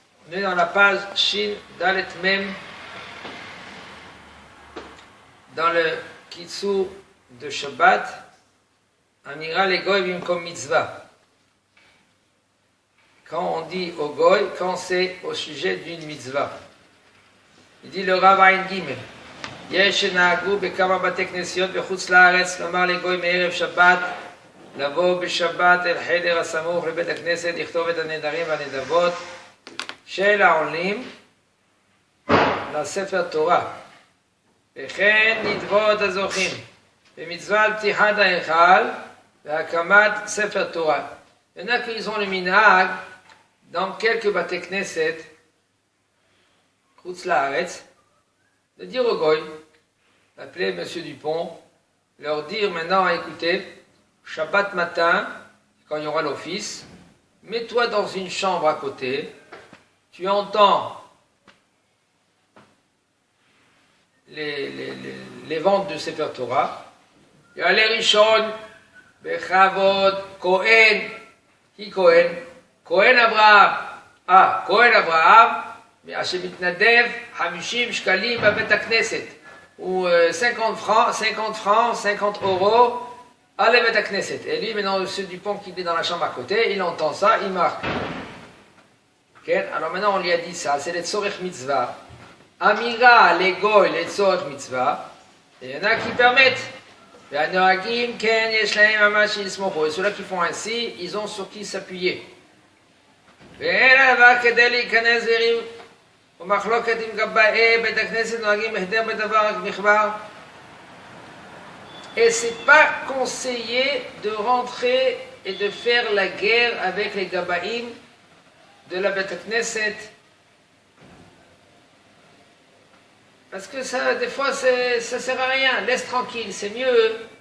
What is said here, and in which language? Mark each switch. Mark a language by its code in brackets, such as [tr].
[fr] On est dans la page Shin Dalet Mem, dans le Kitsur de Shabbat, Amira le Goy Bimkom Mitzvah. Quand on dit au Goy, quand c'est au sujet d'une mitzvah. Il dit le Rav Ayin Gimel. [he] יש שנהגו בכמה בתי כנסיות בחוץ לארץ, לומר לגוי מערב שבת, לבוא בשבת אל חדר הסמוך לבית הכנסת, לכתוב את הנדרים והנדבות של העולים לספר תורה. וכן נדבות הזוכים במצווה על פתיחת ההיכל והקמת ספר תורה. [fr] Il y en a qui ont le minhag dans quelques bate knesset, חוץ לארץ, de dire au goy, d'appeler M. Dupont, leur dire maintenant, écoutez, Shabbat matin, quand il y aura l'office, mets-toi dans une chambre à côté, tu entends les ventes de Sefer Torah, Yale Rishon, Bechavod, Cohen, qui Cohen? Cohen Abraham, Cohen Abraham, [he] שמתנדב 50 שקלים בבית הכנסת, [fr] ou 50 francs, 50 euros à לבית הכנסת. Et lui, maintenant, M. Dupont qui est dans la chambre à côté, il entend ça, il marque. Okay? Alors maintenant, on lui a dit ça, c'est les tzorech mitzvah. Amira, les goy, les tzorech mitzvah. Et il y en a qui permettent. [he] והנוהגים כן יש להם ממש שיסמוכו. [fr] Et ceux-là qui font ainsi, ils ont sur qui s'appuyer. [he] ואין הדבר כדי להיכנס לריב. ומחלוקת עם גבאי בית הכנסת נוהגים החדר בדבר מחבר. [fr] Et c'est pas conseillé de rentrer et de faire la guerre avec les gabaïm de la Beit Knesset. Parce que ça, des fois, ça sert à rien. Laisse tranquille, c'est mieux.